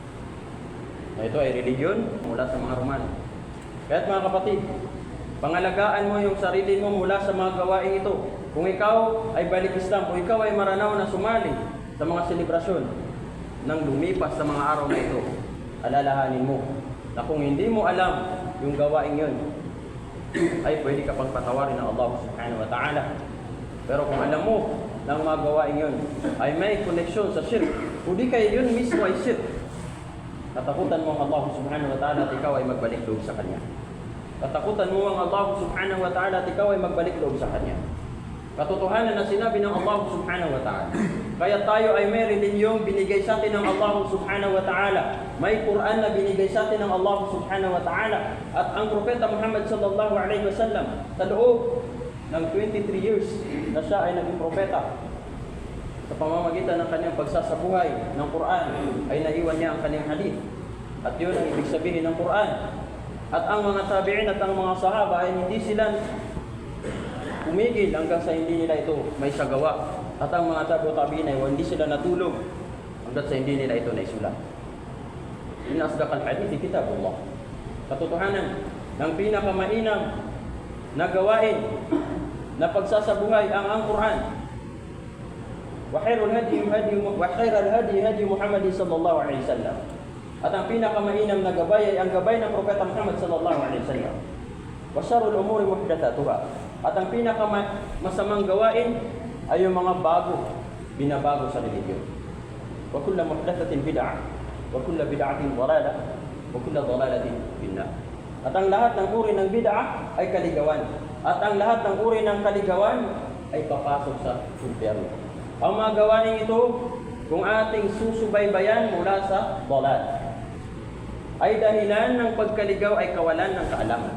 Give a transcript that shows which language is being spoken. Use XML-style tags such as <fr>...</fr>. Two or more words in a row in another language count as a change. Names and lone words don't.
<tl>Ito ay relihiyon mula sa mga Romano. Kaya't mga kapatid, pangalagaan mo yung sarili mo mula sa mga gawain ito. Kung ikaw ay balik Islam, kung ikaw ay maranaw na sumali sa mga selebrasyon ng lumipas sa mga araw na ito, alalahanin mo na kung hindi mo alam yung gawain yun, ay pwede ka pang patawarin ng Allah</tl> <ar>سبحانه وتعالى.</ar> <tl>Pero kung alam mo na ang mga gawain yun ay may koneksyon sa shirk, kundi kayo yun mismo ay shirk, katakutan mo ang Allah</tl> <ar>سبحانه وتعالى</ar> <tl>at ikaw ay magbalik loob sa Kanya. Katakutan mo ang Allah</tl> <ar>سبحانه وتعالى</ar> <tl>at ikaw ay magbalik loob sa Kanya. Katotohanan na sinabi ng Allah</tl> <ar>سبحانه وتعالى.</ar> <tl>Kaya tayo ay may relihiyong binigay sa atin ng Allah</tl> <ar>سبحانه وتعالى.</ar> <tl>May Quran na binigay sa atin ng Allah</tl> <ar>سبحانه وتعالى.</ar> <tl>At ang Propeta Muhammad</tl> <ar>صلى الله عليه وسلم</ar> <tl>sa loob ng 23 years na siya ay naging propeta, sa pamamagitan ng kanyang pagsasabuhay ng Quran ay naiwan niya ang kanyang hadith. At yun ang ibig sabihin ng Quran. At ang mga tabi'in at ang mga sahaba ay hindi sila umigil hanggang sa hindi nila ito may sagawa. At ang mga tabi'in ay hindi sila natulog hanggang sa hindi nila ito naisulat.</tl> <ar>إن أصدق الحديث كتاب الله.</ar> <tl>Katotohanan ng pinakamainam na gawain na pagsasabuhay ang Quran.</tl> <ar>وخير الهدي هدي محمد صلى الله عليه وسلم.</ar> <tl>At ang pinakamainam na gabay ay ang gabay ng Propeta Muhammad</tl> <ar>صلى الله عليه وسلم. وشر الأمور محدثاتها.</ar> <tl>At ang pinakamasamang gawain ay yung mga binabago sa relihiyon.</tl> <ar>وكل محدثة بدعة وكل بدعة ضلالة وكل ضلالة في النار.</ar> <tl>At ang lahat ng uri ng bid'ah ay kaligawan. At ang lahat ng uri ng kaligawan ay papasok sa impyerno. Ang mga gawain ito, kung ating susubaybayan mula sa dhalal, ay dahilan ng pagkaligaw ay kawalan ng kaalaman.</tl>